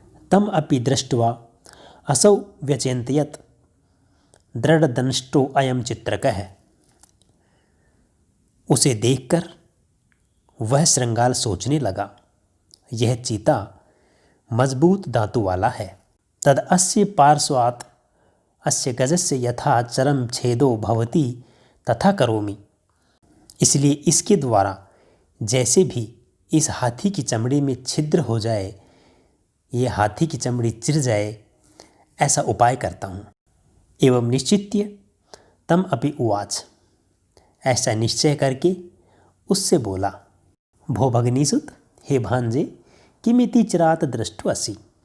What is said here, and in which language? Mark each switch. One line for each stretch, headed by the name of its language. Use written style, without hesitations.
Sanskrit: तम अपि दृष्ट्वा असौ व्यचिन्तयत् दृढ़दंष्टो अयम चित्रकः।
Hindi: उसे देखकर वह श्रृंगाल सोचने लगा, यह चीता मजबूत दांतों वाला है।
Sanskrit: तद अस्य पार्श्वात् अस्य गजस्य यथा चरम छेदो भवति तथा करोमि।
Hindi: इसलिए इसके द्वारा जैसे भी इस हाथी की चमड़ी में छिद्र हो जाए, ये हाथी की चमड़ी चिर जाए, ऐसा उपाय करता हूँ।
Sanskrit: एवं निश्चित्य तम अपि उवाच।
Hindi: ऐसा निश्चय करके उससे बोला,
Sanskrit: भो भगनीसुत,
Hindi: हे भांजे,
Sanskrit: किमिति चिरात दृष्टवसि।